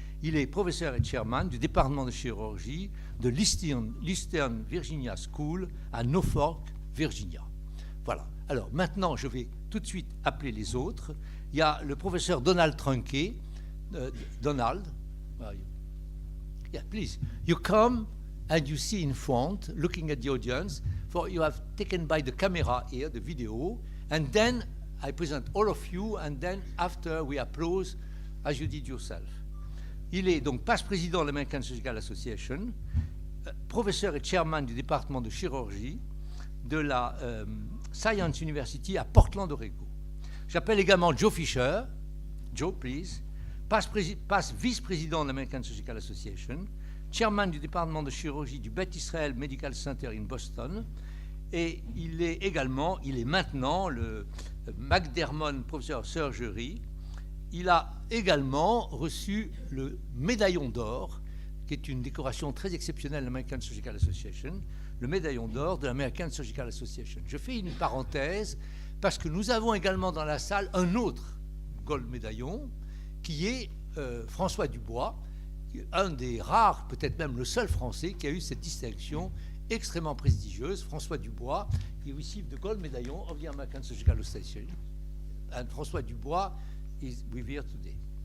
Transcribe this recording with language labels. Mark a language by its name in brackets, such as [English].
[French] Il est professeur et chairman du département de chirurgie de l'Eastern Virginia School à Norfolk, Virginia. Voilà. Alors maintenant, je vais tout de suite appeler les autres. Il y a le professeur Donald Trunke. [English] Donald, yeah, please. You come and you see in front, looking at the audience, for you have taken by the camera here, the video, and then I present all of you, and then after we applause as you did yourself. [French] Il est donc vice-président de l'American Surgical Association, professeur et chairman du département de chirurgie de la Science University à Portland, Oregon. J'appelle également Joe Fisher. [English] Joe, please. [French] Passe vice-président de l'American Surgical Association, chairman du département de chirurgie du Beth Israel Medical Center in Boston, et il est maintenant le McDermott Professor of Surgery. Il a également reçu le médaillon d'or, qui est une décoration très exceptionnelle de l'American Surgical Association, le médaillon d'or de l'American Surgical Association. Je fais une parenthèse parce que nous avons également dans la salle un autre gold médaillon, qui est François Dubois, un des rares, peut-être même le seul Français qui a eu cette distinction extrêmement prestigieuse. [English] François Dubois, he received the gold medallion of the American Surgical Association. And François Dubois is with here today.